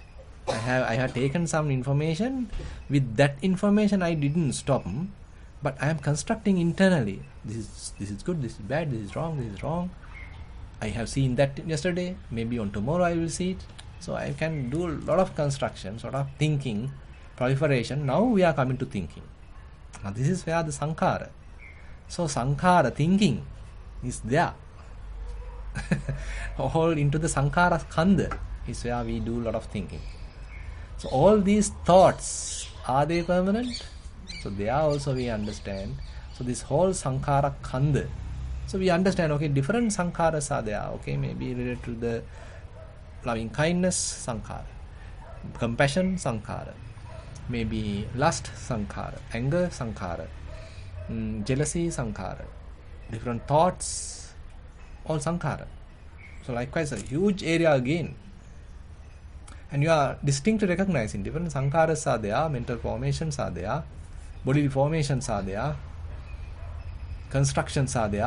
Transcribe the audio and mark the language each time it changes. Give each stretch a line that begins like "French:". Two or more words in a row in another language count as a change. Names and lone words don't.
English: I have taken some information. With that information I didn't stop, but I am constructing internally. This is good, this is bad, this is wrong. I have seen that yesterday, maybe on tomorrow I will see it. So I can do a lot of construction, sort of thinking, proliferation. Now we are coming to thinking. Now this is where the sankhara. So sankhara, thinking, is there. All into the
Pali: sankhara skandha
English: is where we do a lot of thinking. So all these thoughts, are they permanent? So they are also, we understand. So this whole
Pali: sankhara khanda.
English: So we understand, okay, different sankharas are there. Okay, maybe related to the loving kindness sankhara, compassion sankhara, maybe lust sankhara, anger sankhara, jealousy sankhara, different thoughts, all sankhara. So likewise, a huge area again. And you are distinctly recognizing different sankharas are there, mental formations are there, bodily formations are there, constructions are there.